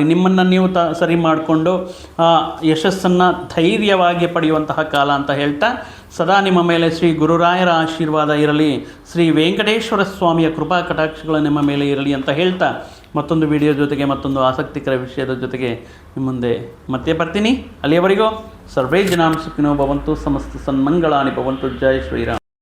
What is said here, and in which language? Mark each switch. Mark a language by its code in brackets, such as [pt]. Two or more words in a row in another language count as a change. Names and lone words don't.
[kn] ನಿಮ್ಮನ್ನು ನೀವು ಸರಿ ಮಾಡಿಕೊಂಡು ಯಶಸ್ಸನ್ನು ಧೈರ್ಯವಾಗಿ ಪಡೆಯುವಂತಹ ಕಾಲ ಅಂತ ಹೇಳ್ತಾ ಸದಾ ನಿಮ್ಮ ಮೇಲೆ ಶ್ರೀ ಗುರುರಾಯರ ಆಶೀರ್ವಾದ ಇರಲಿ, ಶ್ರೀ ವೆಂಕಟೇಶ್ವರ ಸ್ವಾಮಿಯ ಕೃಪಾ ಕಟಾಕ್ಷಗಳು ನಿಮ್ಮ ಮೇಲೆ ಇರಲಿ ಅಂತ ಹೇಳ್ತಾ ಮತ್ತೊಂದು ವಿಡಿಯೋ ಜೊತೆಗೆ ಮತ್ತೊಂದು ಆಸಕ್ತಿಕರ ವಿಷಯದ ಜೊತೆಗೆ ನಿಮ್ಮ ಮುಂದೆ ಮತ್ತೆ ಬರ್ತೀನಿ. [sa] ಅಲ್ಲಿಯವರೆಗೂ ಸರ್ವೇ ಜನಾಂ ಸುಖಿನೋ ಭವಂತು, ಸಮಸ್ತ ಸನ್ಮಂಗಳಾನಿ ಭವಂತು. ಜೈ ಶ್ರೀರಾಮ್.